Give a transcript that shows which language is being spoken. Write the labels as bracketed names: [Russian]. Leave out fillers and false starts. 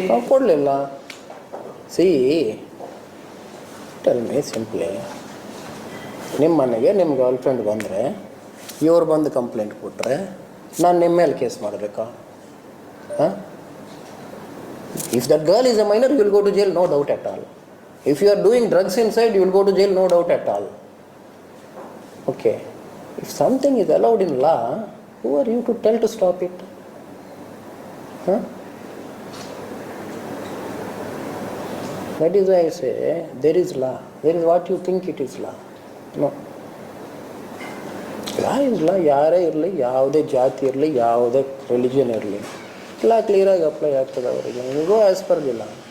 [Kannada] ಕೊಡಲಿಲ್ಲ. [English] see tell me simply, [Kannada] ನಿಮ್ಮ ಮನೆಗೆ ನಿಮ್ಮ ಗರ್ಲ್ ಫ್ರೆಂಡ್ ಬಂದರೆ ಇವ್ರು ಬಂದು ಕಂಪ್ಲೇಂಟ್ ಕೊಟ್ಟರೆ ನಾನು ನಿಮ್ಮ ಮೇಲೆ ಕೇಸ್ ಮಾಡಬೇಕಾ? [English] If that girl is a minor, you will go to jail, no doubt at all. If you are doing drugs inside, you will go to jail, no doubt at all. Okay. If something is allowed in law, who are you to tell to stop it? That is why I say, there is law. There is what you think it is law. No. Law is law. [Kannada] ಯಾರೇ ಇರಲಿ, ಯಾವುದೇ ಜಾತಿ ಇರಲಿ, ಯಾವುದೇ religion ಇರಲಿ, ಲಾ ಕ್ಲಿಯರಾಗಿ apply ಆಗ್ತದೆ ಅವರಿಗೆ. [English] Go as per the law.